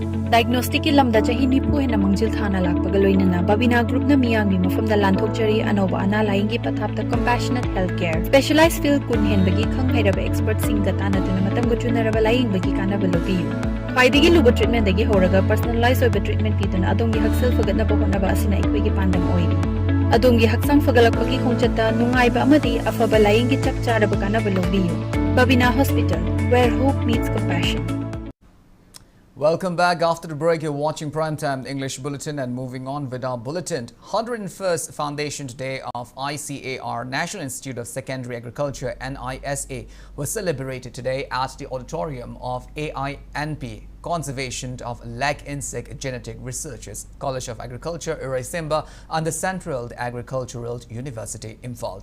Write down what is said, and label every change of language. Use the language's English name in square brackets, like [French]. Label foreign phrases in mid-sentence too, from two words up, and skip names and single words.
[Manipuri] Diagnostic ki lamda chahi nipu hena mangjil thana lakpaga loinana Babina group na miyang mi mafamda lanthokchari anova ana laingi pathapta [English] compassionate healthcare specialized field [Manipuri] kun henbagi khanghairaba expert singa tanaduna matam go chunaraba laing bagi kanaba lobiyu Paidigi luba treatment dagi horaga personalized oiba treatment pituna adongi haksal fagatna bahonaba asina ikwigi pandam oiri Adongi haksang fagalakpagi khongchata nungaiba amadi afaba laingi chakcharaba kanaba lobiyu Babina Hospital [English] where hope meets compassion Welcome back. After the break, you're watching Primetime English Bulletin and moving on with our bulletin. 101st Foundation Day of ICAR, National Institute of Secondary Agriculture, NISA, was celebrated today at the auditorium of AINP, Conservation of Lag Insect Genetic Researchers, College of Agriculture, Iraisemba, and the Central Agricultural University, Imphal.